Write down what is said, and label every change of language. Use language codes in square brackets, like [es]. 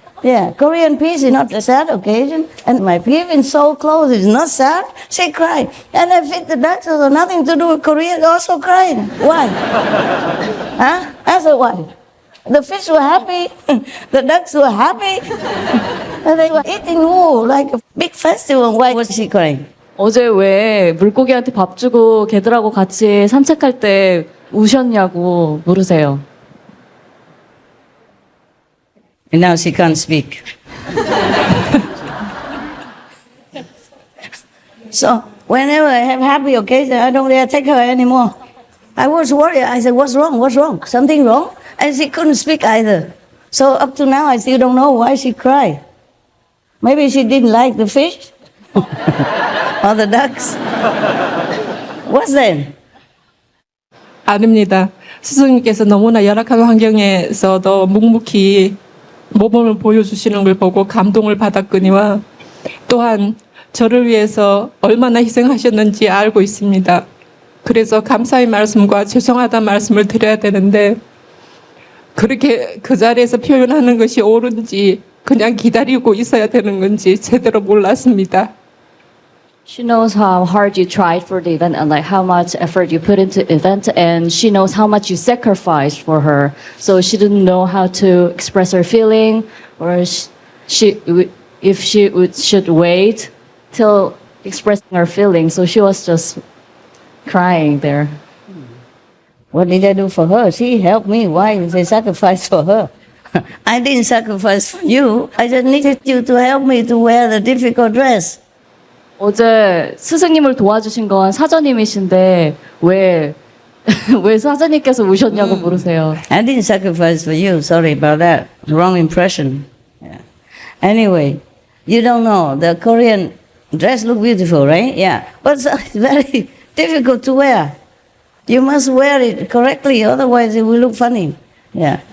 [en] Yeah, Korean peace is not a sad occasion. And my giving soul clothes is not sad. She cried. And I think the ducks have nothing to do with Korea, also crying. Why? I said, why? The fish were happy. The ducks were happy. And they were eating like a big festival. Why was she crying? [ko] 어제 왜 물고기한테 밥 주고 걔들하고 같이 산책할 때 우셨냐고 물으세요. [en] And now she can't speak. So whenever I have happy occasion, I don't dare take her anymore. I was worried. I said, what's wrong? What's wrong? Something wrong? And she couldn't speak either. So up to now, I still don't know why she cried. Maybe she didn't like the fish or the ducks. What's that? [ko] 아닙니다. 스승님께서 너무나 열악한 환경에서도 묵묵히 모범을 보여주시는 걸 보고 감동을 받았거니와 또한 저를 위해서 얼마나 희생하셨는지 알고 있습니다. 그래서 감사의 말씀과 죄송하다는 말씀을 드려야 되는데 그렇게 그 자리에서 표현하는 것이 옳은지 그냥 기다리고 있어야 되는 건지 제대로 몰랐습니다. [en] She knows how hard you tried for the event and like how much effort you put into the event, and she knows how much you sacrificed for her. So she didn't know how to express her feeling, or if she should wait till expressing her feeling. So she was just crying there. What did I do for her? She helped me. Why did I sacrifice for her? I didn't sacrifice for you. I just needed you to help me to wear the difficult dress. [ko] 어제 스승님을 도와주신 건 사장님이신데 왜 사장님께서 우셨냐고 물으세요. [en] I didn't sacrifice for you. Sorry about that. Wrong impression. Yeah. Anyway, you don't know. The Korean dress look beautiful, right? Yeah. But it's very difficult to wear. You must wear it correctly, otherwise it will look funny. Yeah.